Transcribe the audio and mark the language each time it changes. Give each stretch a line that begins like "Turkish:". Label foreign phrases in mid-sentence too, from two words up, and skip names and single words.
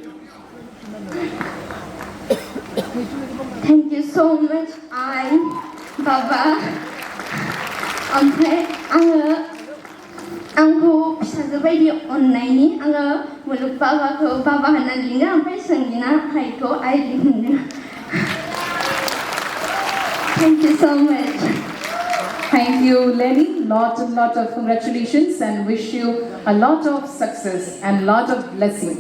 English: thank you so much
Bodo: बाबा ओमफ्राय आंखौ फिसाजो बायदि अननायनि आङो मुलुग बाबाखौ बाबा होननानै लिङो ओमफ्राय संगिना हाइखौ आइ लिङो
English: thank you so much Thank you, Lenny. Lot of congratulations and wish you a lot of success and lot of blessings.